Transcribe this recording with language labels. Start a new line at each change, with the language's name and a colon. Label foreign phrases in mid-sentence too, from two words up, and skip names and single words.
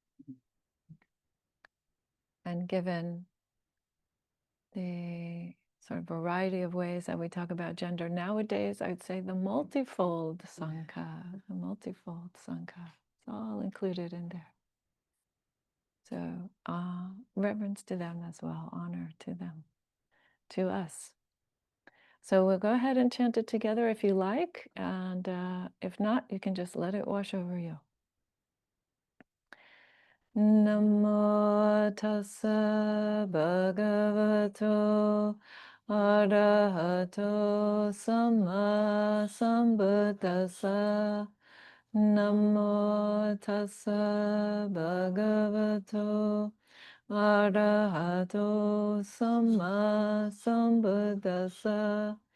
English: And given the sort of variety of ways that we talk about gender nowadays, I'd say the multifold Sangha, it's all included in there. So reverence to them as well, honor to them, to us. So we'll go ahead and chant it together if you like, and if not, you can just let it wash over you.
Pali: Namo tassa bhagavato arahato samma sambuddhassa. Namo tassa bhagavato arahato samma sambuddhassa.